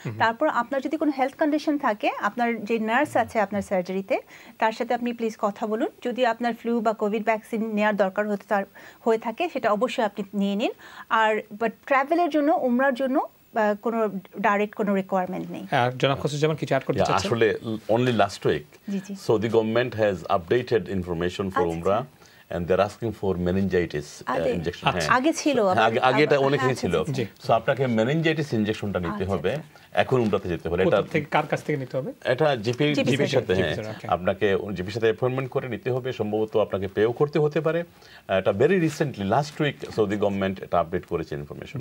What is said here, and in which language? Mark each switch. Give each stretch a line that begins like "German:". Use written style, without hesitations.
Bangla: তারপর আপনার যদি কোনো হেলথ কন্ডিশন থাকে, আপনার যে নার্স আছে আপনার সার্জারিতে, তার সাথে আপনি প্লিজ কথা বলুন। যদি আপনার ফ্লু বা কোভিড ভ্যাকসিন নেওয়ার দরকার হয়ে থাকে, সেটা অবশ্যই আপনি নিয়ে নিন। আর বাট ট্রাভেলের জন্য, উমরার জন্য কোনো ডাইরেক্ট কোনো রিকোয়ারমেন্ট নেই। জনাব খসরুজ্জামান কিছু অ্যাড করতে চাচ্ছেন? আসলে
English: only last week Saudi government has updated information for Umrah and they're asking for meningitis injection.
Bangla: আগে ছিল, আগে এটা অনেকই ছিল, সো আপনাকে meningitis ইনজেকশনটা নিতে হবে এখন উমরাতে যেতে হলে। এটা কার কাছ থেকে নিতে হবে? এটা জিপির সাথে, আপনাকে জিপির সাথে অ্যাপয়েন্টমেন্ট করে নিতে হবে, সম্ভবত আপনাকে পেও করতে হতে পারে। এটা
English: very recently last week
Bangla: Saudi government এটা আপডেট করেছে ইনফরমেশন।